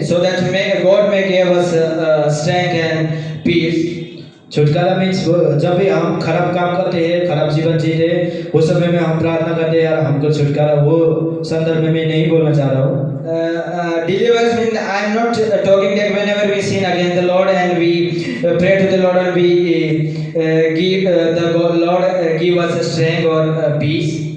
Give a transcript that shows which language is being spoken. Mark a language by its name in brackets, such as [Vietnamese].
[English] So that God may give us strength and peace. [Hindi] छुटकारा means जब भी हम खराब काम करते हैं, खराब जीवन जीते हैं, वो समय में हम प्रार्थना करते हैं यार हमको छुटकारा। वो संदर्भ में मैं नहीं बोलना चाह रहा हूँ। [English] Deliverance means I am not talking that whenever we sin against the Lord and we pray to the Lord and we give the Lord give us strength or peace.